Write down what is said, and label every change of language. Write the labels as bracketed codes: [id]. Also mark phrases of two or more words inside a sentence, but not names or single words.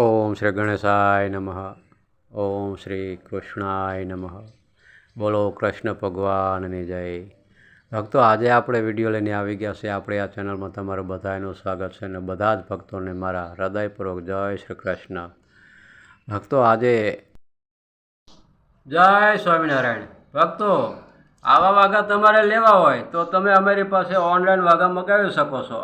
[sa] ओम श्री गणेशाय नमः। ओम श्री कृष्णाय नमः। [gu] બોલો કૃષ્ણ ભગવાનની જય। ભક્તો, आज આપણે વિડીયો લઈને આવી ગયા છે। આપણે આ ચેનલમાં તમારું બધાનું સ્વાગત છે અને બધા જ ભક્તોને મારા હૃદયપૂર્વક જય શ્રી કૃષ્ણ। ભક્તો, આજે જય સ્વામિનારાયણ। ભક્તો, આવા વાઘા તમારે લેવા હોય તો તમે અમારી પાસે ઓનલાઈન વાઘા મગાવી શકો છો।